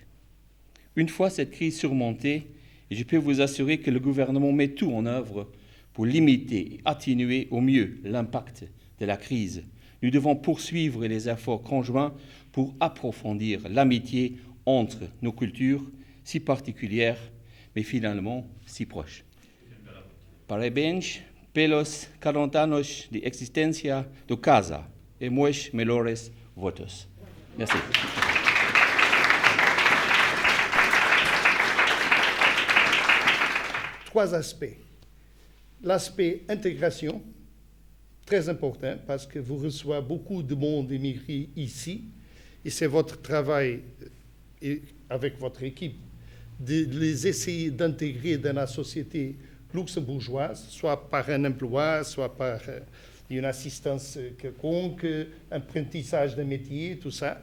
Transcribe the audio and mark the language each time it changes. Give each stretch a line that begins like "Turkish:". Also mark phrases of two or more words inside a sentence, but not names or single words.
French: Une fois cette crise surmontée, je peux vous assurer que le gouvernement met tout en œuvre pour limiter et atténuer au mieux l'impact de la crise. Nous devons poursuivre les efforts conjoints pour approfondir l'amitié entre nos cultures, si particulières, mais finalement si proches.
Portuguese: Parabéns pelos 40 anos de existência do CASA e meus melhores votos.
French: Merci. 3 aspects. L'aspect intégration, très important, parce que vous recevez beaucoup de monde immigré ici, et c'est votre travail, et avec votre équipe, de les essayer d'intégrer dans la société luxembourgeoise, soit par un emploi, soit par une assistance quelconque, un apprentissage de métier, tout ça.